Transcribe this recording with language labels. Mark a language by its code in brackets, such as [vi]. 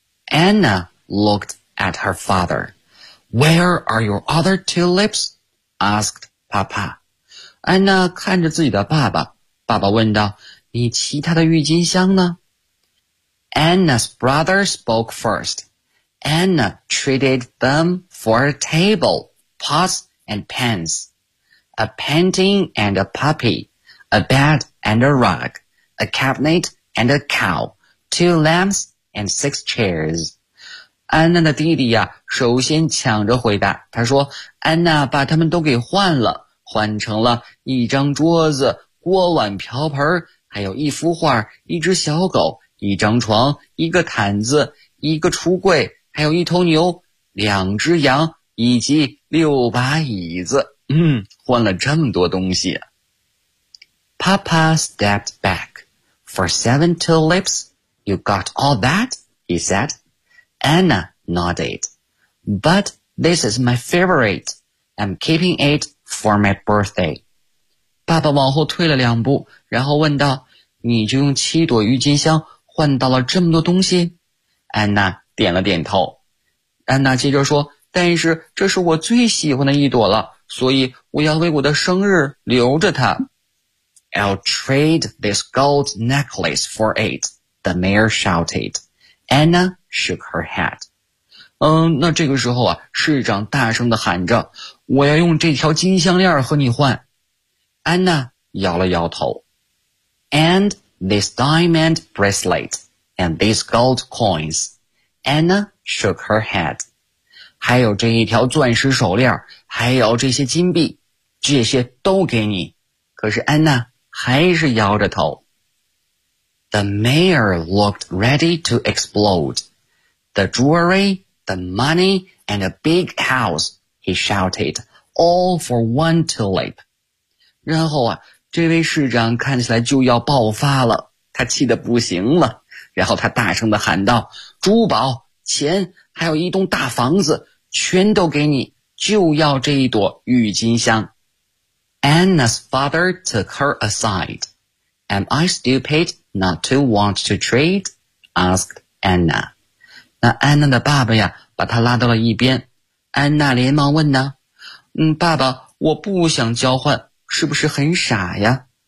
[en] Anna looked at her father. Where are your other tulips? Asked Papa. [zh] 安娜看着自己的爸爸，爸爸问道，你其他的郁金香呢？ [en] Anna's brother spoke first. Anna traded them for a table, pots and pans, a painting and a puppy, a bed and a rug, a cabinet and a cow, two lamps and six chairs. [zh] 安娜的弟弟呀，首先抢着回答，他说安娜把他们都给换了，换成了一张桌子、锅碗瓢盆，还有一幅画、一只小狗、一张床、一个毯子、一个橱柜，还有一头牛、两只羊以及六把椅子。换了这么多东西。 [en] Papa stepped back. For seven tulips, you got all that? He said. Anna nodded. But this is my favorite. I'm keeping it for my birthday. [zh] 爸爸往后退了两步，然后问道，你就用七朵郁金香换到了这么多东西？ Anna 点了点头。 Anna 接着说，但是这是我最喜欢的一朵了，所以我要为我的生日留着它。 [en] I'll trade this gold necklace for it, the mayor shouted. Anna shook her head. [zh] 那这个时候啊，市长大声地喊着，我要用这条金项链和你换。 Anna 摇了摇头。 [en] And this diamond bracelet and these gold coins. Anna shook her head. [zh] 还有这一条钻石手链，还有这些金币，这些都给你。可是安娜还是摇着头。 [en] The mayor looked ready to explode. The jewelry, the money, and a big house, he shouted, all for one tulip. [zh] 然后啊，这位市长看起来就要爆发了，他气得不行了，然后他大声地喊道，珠宝、钱，还有一栋大房子，全都给你，就要这一朵郁金香。 [en] Anna's father took her aside. Am I stupid not to want to trade? Asked Anna. [zh] 那安娜的爸爸呀，把她拉到了一边。安娜连忙问呢，爸爸，我不想交换，是不是很傻呀？